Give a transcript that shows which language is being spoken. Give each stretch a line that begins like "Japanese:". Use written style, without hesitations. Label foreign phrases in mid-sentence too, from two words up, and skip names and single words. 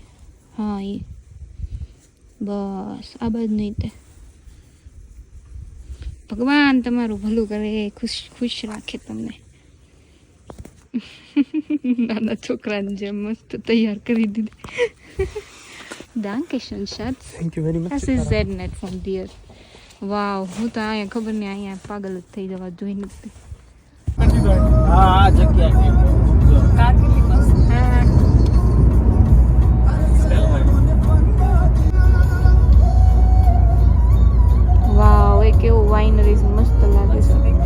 Gujarati: હા એ બસ, આ બાજુ નહીં તે. ભગવાન તમારું ભલું કરે, ખુશ ખુશ રાખે તમને. નાના છોકરાને જેમ મસ્ત તૈયાર કરી દીધી.
German: Dankeschön, Schatz.
English: Thank you very much.
German: Das ist sehr nett von dir.
Gujarati: વાવ, હું તો અહીંયા ખબર નહીં અહીંયા પાગલ જ થઈ જવા જોઈ નથી. હા જગ્યા વાવ, એ કેવું વાઇનરીઝ મસ્ત લાગે છે.